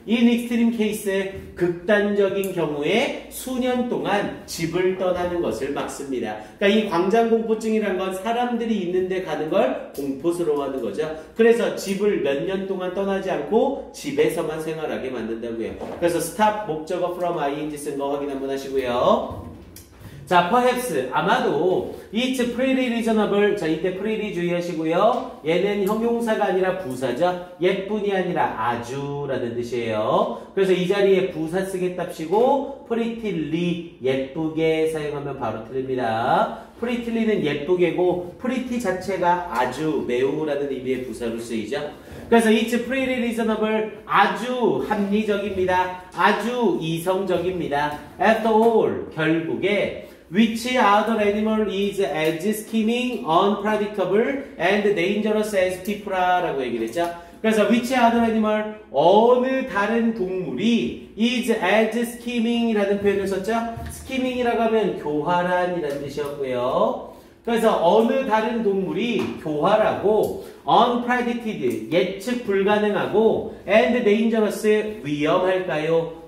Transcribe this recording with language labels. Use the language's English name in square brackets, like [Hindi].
[English] In extreme case, [Korean] 극단적인 경우에 수년 동안 집을 떠나는 것을 막습니다. 그러니까 이 광장공포증이란 건 사람들이 있는데 가는 걸 공포스러워하는 거죠. 그래서 집을 몇 년 동안 떠나지 않고 집에서만 생활하게 만든다고요. 그래서 stop 목적어 from ing 쓴 거 확인 한번 하시고요. 자, [English] perhaps [Korean] 아마도 [English] it's pretty reasonable. [Korean] 자, 이때 pretty 주의하시고요. 얘는 형용사가 아니라 부사죠. 예뿐이 아니라 아주라는 뜻이에요. 그래서 이 자리에 부사 쓰겠답시고 prettyly 예쁘게 사용하면 바로 틀립니다. pretty는 예쁘게고 pretty 자체가 아주 매우라는 의미의 부사로 쓰이죠. 그래서 [English] it's pretty reasonable [Korean] 아주 합리적입니다. 아주 이성적입니다. [English] After all [Korean] 결국에 [English] Which other animal is as scheming, unpredictable, and dangerous as people [Korean] 라고 얘기를 했죠. 그래서 [English] which other animal, [Korean] 어느 다른 동물이 [English] is as scheming [Korean] 이라는 표현을 썼죠. scheming이라고 하면 교활한이라는 뜻이었고요. 그래서 어느 다른 동물이 교활하고 unpredicted, 예측 불가능하고 [English] and dangerous, [Korean] 위험할까요?